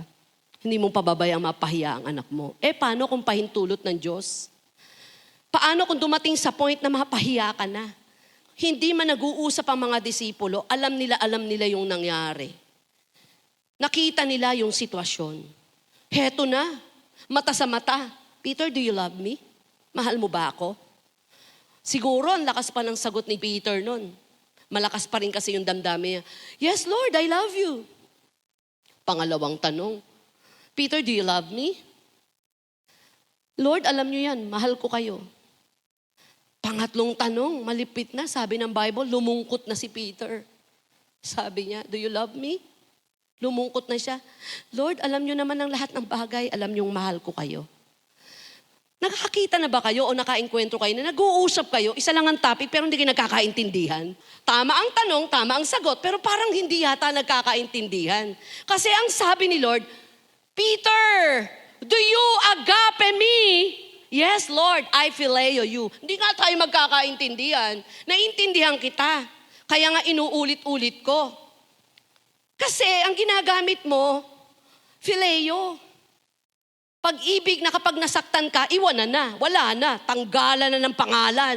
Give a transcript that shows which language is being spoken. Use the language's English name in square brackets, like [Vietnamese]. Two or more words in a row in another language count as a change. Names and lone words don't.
[Filipino] Hindi mo pababayang mapahiya ang anak mo. Paano kung pahintulot ng Diyos? Paano kung dumating sa point na mapahiya ka na? Hindi man nag-uusap ang mga disipulo, alam nila yung nangyari. Nakita nila yung sitwasyon. Heto na, mata sa mata. [English] Peter, do you love me? [Filipino] Mahal mo ba ako? Siguro, ang lakas pa ng sagot ni Peter nun. Malakas pa rin kasi yung damdamin niya. [English] Yes, Lord, I love you. [Filipino] Pangalawang tanong, [English] Peter, do you love me? [Filipino] Lord, alam niyo yan, mahal ko kayo. Pangatlong tanong, malipit na, sabi ng Bible, lumungkot na si Peter. Sabi niya, [English] do you love me? [Filipino] Lumungkot na siya. Lord, alam niyo naman ang lahat ng bagay, alam niyong mahal ko kayo. Nakakita na ba kayo o nakaengkwentro kayo na nag-uusap kayo, isa lang ang topic pero hindi kayo nagkakaintindihan? Tama ang tanong, tama ang sagot, pero parang hindi yata nagkakaintindihan. Kasi ang sabi ni Lord, Peter, [English] do you agape me? Yes, Lord, I phileo you. [Filipino] Hindi nga tayo magkakaintindihan. Naintindihan kita. Kaya nga inuulit-ulit ko. Kasi ang ginagamit mo, phileo. Pag-ibig na kapag nasaktan ka, iwanan na, wala na, tanggalan na ng pangalan.